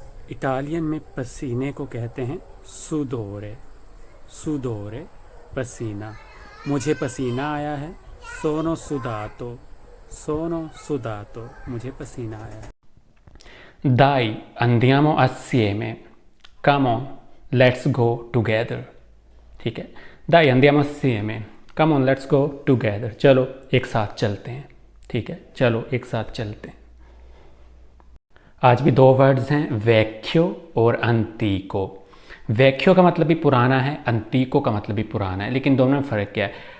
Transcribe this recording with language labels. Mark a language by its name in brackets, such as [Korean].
[Hindi] Italian में पसीने को कहते हैं सुदोरे, सुदोरे पसीना। मुझे पसीना आया है, [Italian] सोनो सुदातो, [Hindi] सोनो सुदातो, मुझे पसीना आया है। [Italian] दाई andiamo assieme, [English] come on let's go together, ठीक है। [Italian] दाई andiamo assieme, [English] come on let's go together, [Hindi] चलो एक साथ चलते हैं, ठीक है, चलो एक साथ चलते हैं। आज भी दो वर्ड्स हैं, वैक्यो और अंतीको। वैक्यो का मतलब भी पुराना है, अंतीको का मतलब भी पुराना है, लेकिन दोनों में फ़र्क क्या है?